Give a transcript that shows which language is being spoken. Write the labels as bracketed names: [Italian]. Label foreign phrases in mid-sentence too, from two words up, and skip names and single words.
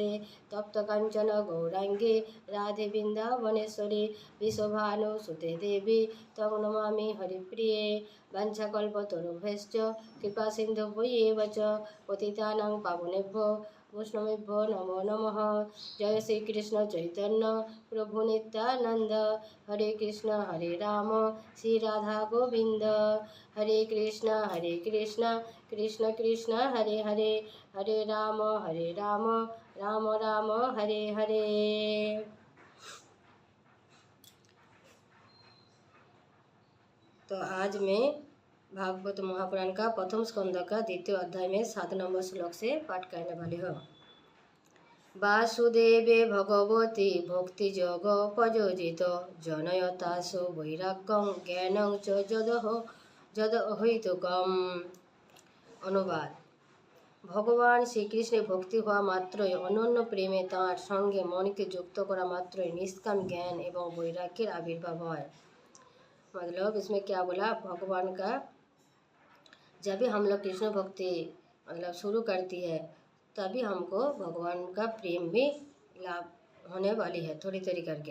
[Sanskrit] तप्त कांचन गौरांगे राधे वृंदावनेश्वरी विश्वभानुसुते देवी तं नमामि हरिप्रिये। वंशकल्पतरुभ्यश्च कृपा सिन्धुभ्येव च पतितानां पावनेभ्यो वैष्णवेभ्यो नमो नमः। जय श्री कृष्ण चैतन्य प्रभु नित्यानंद हरे राम श्री राधा गोविंद हरे कृष्ण कृष्ण कृष्ण हरे हरे हरे राम राम राम हरे हरे। [Hindi] तो आज मैं भागवत महापुराण का प्रथम स्कंद का द्वितीय अध्याय में 7 नंबर श्लोक से पाठ करने वाली हूँ। [Sanskrit] वासुदेवे भगवती भक्ति जोग प्रयोजित जनयतासु वैराग्यं ज्ञानं च जदहैतुकम्। [Bangla] অনুবাদ। ভগবান শ্রীকৃষ্ণ ভক্তি হুয়া মাত্রই অনন্য প্রেমে তাঁর সঙ্গে মনকে যুক্ত করা মাত্রই নিষ্কাম জ্ঞান এবং বৈরাগ্য আবির্ভাব হয়। [Hindi] मतलब इसमें क्या बोला, भगवान का जब भी हम लोग कृष्ण भक्ति मतलब शुरू करती है तभी हमको भगवान का प्रेम भी लाभ होने वाली है थोड़ी थोड़ी करके।